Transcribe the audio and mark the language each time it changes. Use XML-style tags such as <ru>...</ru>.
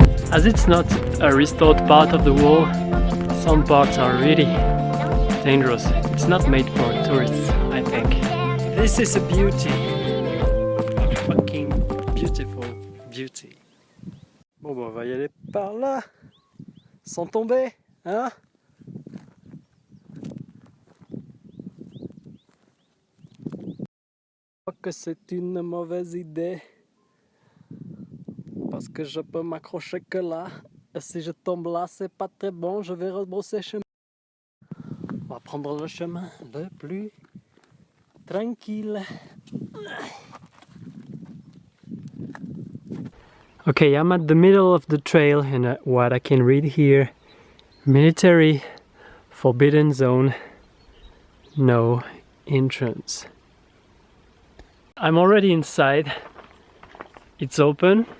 <en>As it's not a restored part of the wall, some parts are really dangerous. It's not made for tourists, I think. This is a beauty. A fucking beautiful beauty.</en> <fr>Bon bah on va y aller par là, sans tomber, hein? Je crois que c'est une mauvaise idée. Parce que je peux m'accrocher que là. Et si je tombe là, c'est pas très bon. Je vais rebrousser chemin. On va prendre le chemin le plus tranquille.</fr> <en>Okay, I'm at the middle of the trail, and what I can read here: military forbidden zone, no entrance. I'm already inside. It's open.</en>